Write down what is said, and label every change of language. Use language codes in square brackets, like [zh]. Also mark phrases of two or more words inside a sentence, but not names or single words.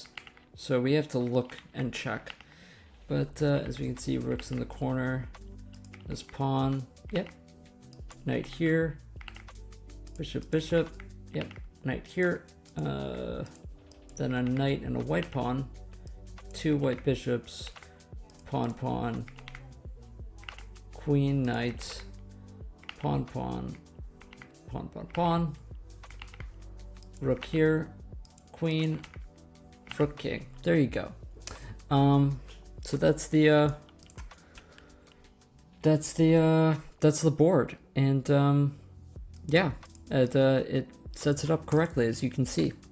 [en] So we have to look and check. But as we can see, rook's in the corner. This pawn. Yep. Knight here. Bishop, bishop. Yep. Knight here. Then a knight and a white pawn. 2 white bishops. Pawn, pawn. Queen, knight. Pawn, pawn. Pawn, pawn, pawn. Rook here. Queen. Rook, king. There you go. So that's the board, and yeah, it sets it up correctly, as you can see.